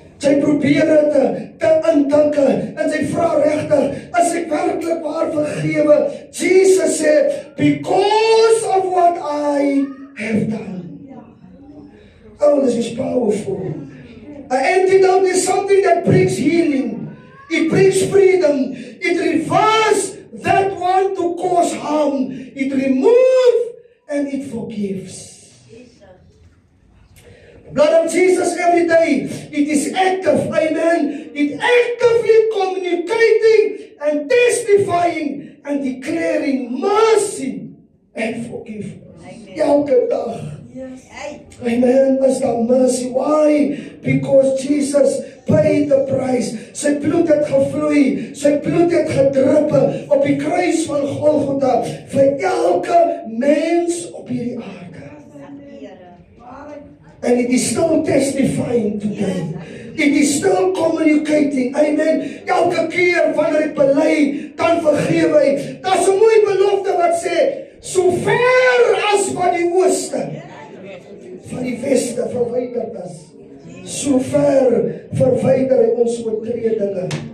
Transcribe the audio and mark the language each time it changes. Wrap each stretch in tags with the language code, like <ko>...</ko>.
<af>Sy probeer het te indink en sy vra regtig, as ek werklik waar vergewe?</af> <en>Jesus sê, because of what I have done. Oh, this is powerful. An antidote is something that brings healing. It brings freedom. It reverses that one to cause harm. It removes and it forgives. Blood of Jesus every day, it is active, amen. It actively communicating and testifying and declaring mercy and forgiveness.</en> <af>Elke dag. Amen. Is daar mercy. Why?</af> <en>Because Jesus paid the price.</en> <af>Sy bloed het gevloei. Sy bloed het gedrup op die kruis van Golgotha vir elke mens op hierdie aarde.</af> <en>And it is still testifying today. It is still communicating.</en> <af>Amen. Elke keer wanneer ek bely, dan vergewe hy. Daar's 'n mooi belofte wat sê, so ver as van die ooste, van die weste verwyder is, so ver verwyder hy ons oortredinge.</af>